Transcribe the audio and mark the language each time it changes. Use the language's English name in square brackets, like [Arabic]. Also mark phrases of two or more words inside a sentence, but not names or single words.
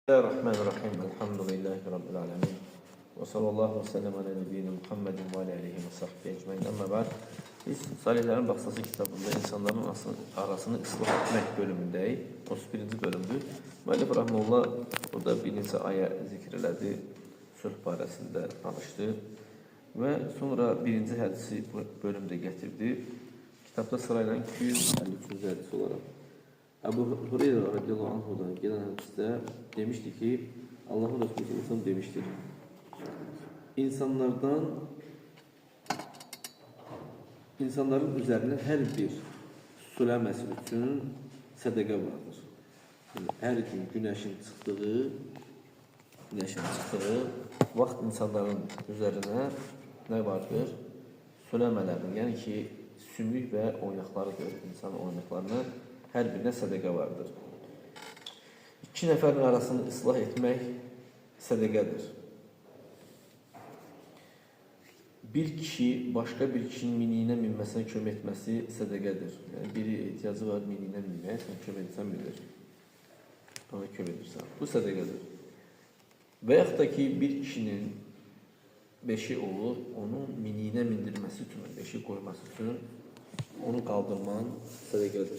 [Arabic] بسم الله الرحمن الرحيم. الحمد لله رب العالمين. وصلى الله وسلم على نبينا محمد وعليه وصحبه أجمعين. أما بعد. [Azerbaijani] Biz Salihlerin Baxsası kitabında insanların arasını ıslah etmək bölümündəyik. 31-ci bölümdür. Müəllif Rahmanullah burada bir neçə ayə zikr elədi, sülh barəsində danışdı və sonra birinci hədisi bu bölümdə gətirdi. [Turkish] Kitabda sırayla 253-cü hədis olaraq Ebu Hureyre [Arabic] رضي الله عنه'dan [Turkish] gelen hadiste demişti ki Allah'ın Resulü sallallahu demiştir. İnsanların üzerine her bir süləməsi üçün sədəqə vardır. Yani her gün güneşin çıxdığı vaxt insanların üzerine ne vardır? Süləmələrin, yani ki sümük ve oynaqlarıdır. [Azerbaijani] İnsan oynaqlarını her birine sədəqə vardır. İki nəfərin arasını ıslah etmək sədəqədir. Bir kişi başka bir kişinin miniyinə minməsinə kömək etməsi sədəqədir. Yani biri ehtiyacı var miniyinə minməyə, sən kömək etsən bilir. Ona kömək edirsən. Bu sədəqədir. Və yaxud da ki, bir kişinin beşi olur, onun miniyinə mindirməsi üçün, beşi qoyması üçün onu qaldırman sədəqədir.